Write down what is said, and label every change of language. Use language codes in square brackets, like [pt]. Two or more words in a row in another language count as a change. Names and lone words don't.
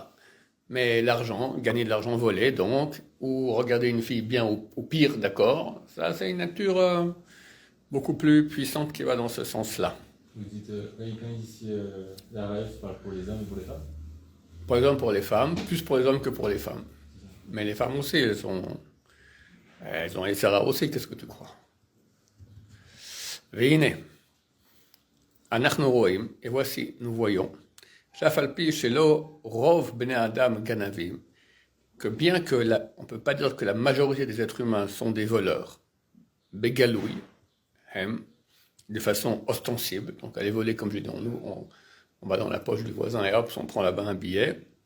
[fr] Mais l'argent, gagner de l'argent volé, donc, ou regarder une fille bien ou pire, d'accord, ça c'est une nature beaucoup plus puissante qui va dans ce sens-là. Vous dites, quand il dit ici, la rêve parle pour les hommes et pour les femmes? Pour les hommes, pour les femmes, plus pour les hommes que pour les femmes. Mais les femmes aussi, elles ont les Sarah aussi, qu'est-ce que tu crois? [he] והנה, אנחנו רואים, [fr] et voici, nous voyons, que bien que on ne peut pas dire que la majorité des êtres humains sont des voleurs, begaloui, de façon ostensible, donc aller voler comme je dis, nous, on va dans la poche du voisin et hop, on prend là-bas un billet.